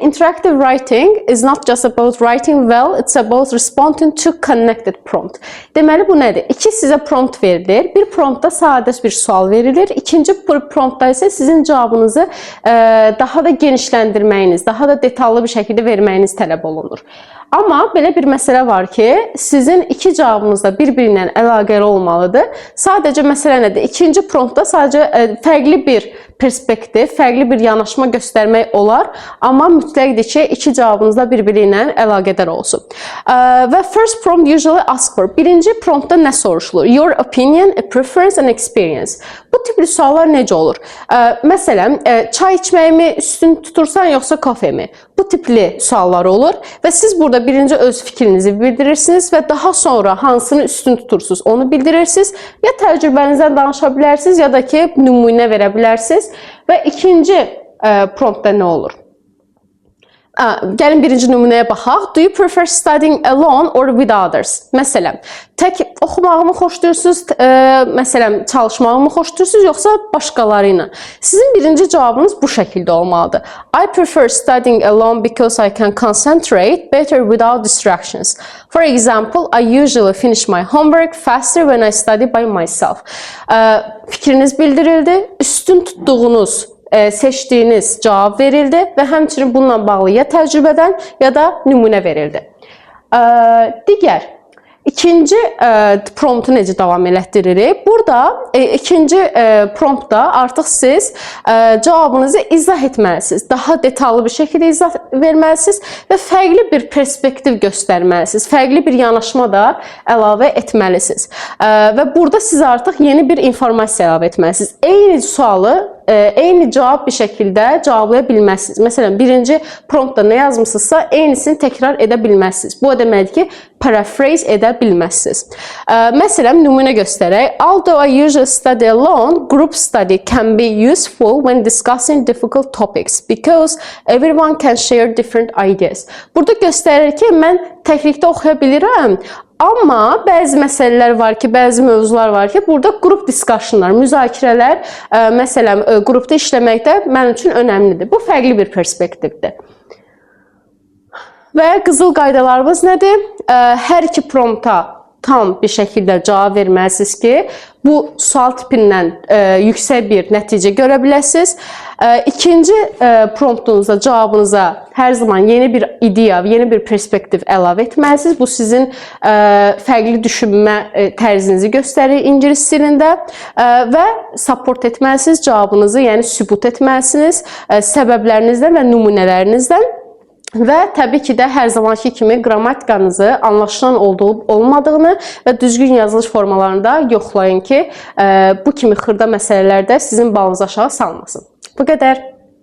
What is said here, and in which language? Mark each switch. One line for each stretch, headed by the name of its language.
English: Interactive writing is not just about writing well, it's about responding to connected prompt.
Azerbaijani: Deməli bu nədir? İki sizə prompt verilir. Bir promptda sadə bir sual verilir. İkinci promptda isə sizin cavabınızı daha da genişləndirməyiniz, daha da detallı bir şəkildə verməyiniz tələb olunur. Amma belə bir məsələ var ki, sizin iki cavabınız da bir-birindən əlaqəli olmalıdır. Sadəcə məsələ nədir? İkinci promptda sadəcə fərqli bir perspektiv, fərqli bir yanaşma göstərmək olar, amma mütləqdir ki, iki cavabınız da bir-biri ilə əlaqədar olsun.
English: Və first prompt usually ask for.
Azerbaijani: Birinci promptda nə soruşulur?
English: Your opinion, a preference and experience.
Azerbaijani: Bu tipli suallar necə olur? Məsələn, çay içməyimi üstün tutursan, yoxsa kofemi? Bu tipli suallar olur və siz burada birinci öz fikrinizi bildirirsiniz və daha sonra hansını üstün tutursunuz onu bildirirsiniz. Ya təcrübənizdən danışa bilərsiniz, ya da ki, nümunə verə bilərsiniz. Və ikinci promptda nə olur? Gəlin birinci nümunəyə baxaq.
English: Do you prefer studying alone or with others?
Azerbaijani: Məsələn, tək oxumağımı xoşlayırsınız, məsələn, çalışmağımı xoşlayırsınız, yoxsa başqaları ilə? Sizin birinci cavabınız bu şəkildə olmalıdır.
English: I prefer studying alone because I can concentrate better without distractions. For example, I usually finish my homework faster when I study by myself.
Azerbaijani: Fikriniz bildirildi, üstün tutduğunuz seçdiyiniz cavab verildi və həmçinin bununla bağlı ya təcrübədən ya da nümunə verildi. Digər, ikinci promptu necə davam elətdiririk? Burada ikinci promptda artıq siz cavabınızı izah etməlisiniz. Daha detallı bir şəkildə izah verməlisiniz və fərqli bir perspektiv göstərməlisiniz. Fərqli bir yanaşma da əlavə etməlisiniz. Və burada siz artıq yeni bir informasiya əlavə etməlisiniz. Eyni sualı eyni cavab bir şəkildə cavablaya bilməzsiniz. Məsələn, birinci promptda nə yazmışsınızsa, eynisini təkrar edə bilməzsiniz. Bu o deməkdir ki, paraphrase edə bilməzsiniz. Məsələn, nümunə göstərək.
English: Although I usually study alone, group study can be useful when discussing difficult topics because everyone can share different ideas.
Azerbaijani: Burada göstərir ki, mən təklikdə oxuya bilirəm. Amma bəzi məsələlər var ki, bəzi mövzular var ki, burada qrup diskussionlar, müzakirələr, məsələn, qrupda işləməkdə mənim üçün önəmlidir. Bu fərqli bir perspektivdir. Və qızıl qaydalarımız nədir? Hər iki prompta tam bir şəkildə cavab verməlisiniz ki, bu sual tipindən yüksək bir nəticə görə biləsiniz. İkinci promptunuzda cavabınıza hər zaman yeni bir ideya, yeni bir perspektiv əlavə etməlisiniz. Bu sizin fərqli düşünmə tərzinizi göstərir ingilis dilində və support etməlisiniz cavabınızı, yəni sübut etməlisiniz səbəblərinizdən və nümunələrinizdən. Və təbii ki də hər zamanki kimi qrammatikanızı anlaşılan olmadığını və düzgün yazılış formalarında yoxlayın ki, bu kimi xırda məsələlərdə sizin balınızı aşağı salmasın. Bu qədər.